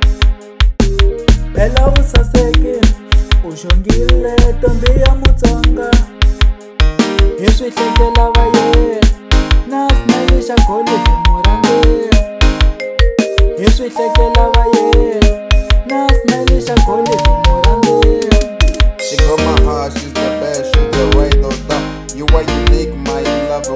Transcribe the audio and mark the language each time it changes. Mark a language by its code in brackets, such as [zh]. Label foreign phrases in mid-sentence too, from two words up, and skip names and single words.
[zu] Phela usasekile, ushongile ntombi ya Mutsonga. [ts] Hi swi hlekela va yena, smileisha golidi murhandziwa. Hi swi hlekela va yena, smileisha golidi murhandziwa. [en] She got my heart, she's the best, she's the right or down. You are unique, my lover.